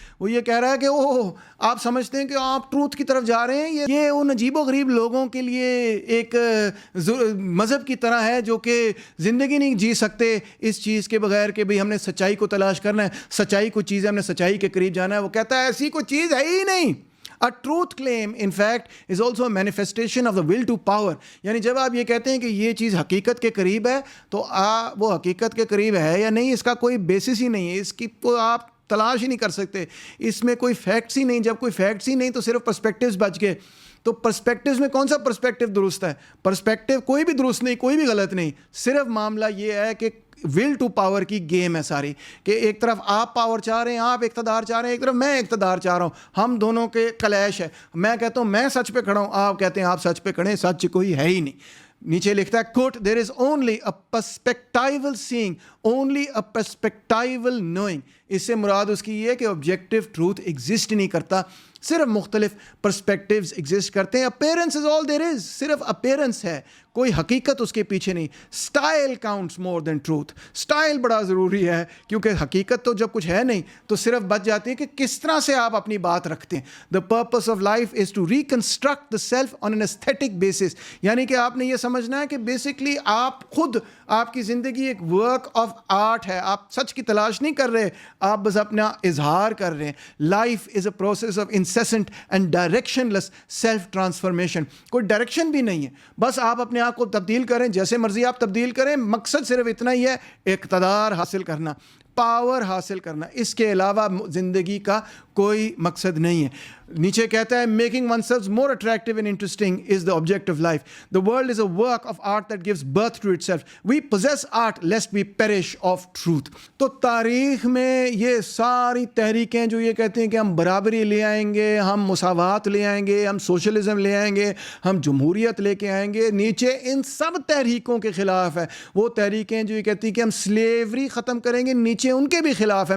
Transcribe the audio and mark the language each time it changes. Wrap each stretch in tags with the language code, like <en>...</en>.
<ur>وہ یہ کہہ رہا ہے کہ اوہ آپ سمجھتے ہیں کہ آپ ٹروتھ کی طرف جا رہے ہیں, یہ ان عجیب و غریب لوگوں کے لیے ایک مذہب کی طرح ہے جو کہ زندگی نہیں جی سکتے اس چیز کے بغیر کہ بھئی ہم نے سچائی کو تلاش کرنا ہے, سچائی کوئی چیز ہے, ہم نے سچائی کے قریب جانا ہے. وہ کہتا ہے ایسی کوئی چیز ہے ہی نہیں.</ur> <en>A truth claim in fact is also a manifestation of the will to power.</en> <ur>یعنی جب آپ یہ کہتے ہیں کہ یہ چیز حقیقت کے قریب ہے تو وہ حقیقت کے قریب ہے یا نہیں, اس کا کوئی بیسس ہی نہیں ہے, اس کی تو آپ تلاش ہی نہیں کر سکتے, اس میں کوئی فیکٹس ہی نہیں. جب کوئی فیکٹس ہی نہیں تو صرف پرسپیکٹیوز بچ گئے. تو پرسپیکٹیوز میں کون سا پرسپیکٹیو درست ہے؟ پرسپیکٹیو کوئی بھی درست نہیں, کوئی بھی غلط نہیں. صرف معاملہ یہ ہے کہ ول ٹو پاور کی گیم ہے ساری, کہ ایک طرف آپ پاور چاہ رہے ہیں, آپ اقتدار چاہ رہے ہیں, ایک طرف میں اقتدار چاہ رہا ہوں. ہم دونوں کے کلیش ہے. میں کہتا ہوں میں سچ پہ کھڑا ہوں, آپ کہتے ہیں آپ سچ پہ کھڑے ہیں, سچ کوئی ہے ہی نہیں. نیچے لکھتا ہے</ur> <en>Quote there is only a perspectival seeing, only a perspectival knowing.</en> <ur>اس سے مراد اس کی یہ ہے کہ آبجیکٹیو ٹروتھ ایگزسٹ نہیں کرتا, صرف مختلف پرسپیکٹیوز ایگزسٹ کرتے ہیں.</ur> <en>appearance is all there is,</en> <ur>صرف اپیرنس ہے, کوئی حقیقت اس کے پیچھے نہیں.</ur> <en>Style counts more than truth.</en> <ur>اسٹائل بڑا ضروری ہے, کیونکہ حقیقت تو جب کچھ ہے نہیں تو صرف بچ جاتی ہے کہ کس طرح سے آپ اپنی بات رکھتے ہیں.</ur> <en>The purpose of life is to reconstruct the self on an aesthetic basis.</en> <ur>یعنی کہ آپ نے یہ سمجھنا ہے کہ بیسکلی آپ خود, آپ کی زندگی ایک ورک آف آرٹ ہے. آپ سچ کی تلاش نہیں کر رہے, آپ بس اپنا اظہار کر رہے ہیں.</ur> <en>Life is a process of incessant and directionless self transformation.</en> <ur>کوئی ڈائریکشن بھی نہیں ہے, بس آپ اپنے آپ کو تبدیل کریں, جیسے مرضی آپ تبدیل کریں. مقصد صرف اتنا ہی ہے, اقتدار حاصل کرنا, پاور حاصل کرنا. اس کے علاوہ زندگی کا کوئی مقصد نہیں ہے. نیچے کہتا ہے</ur> <en>Making oneself more attractive and interesting is the object of life. The world is a work of art that gives birth to itself. We possess art lest we perish of truth.</en> <ur>تو تاریخ میں یہ ساری تحریکیں جو یہ کہتے ہیں کہ ہم برابری لے آئیں گے, ہم مساوات لے آئیں گے, ہم سوشلزم لے آئیں گے, ہم جمہوریت لے کے آئیں گے, نیچے ان سب تحریکوں کے خلاف ہے. وہ تحریکیں جو یہ کہتی ہیں کہ ہم سلیوری ختم کریں گے, نیچے ان کے بھی خلاف ہے.</ur>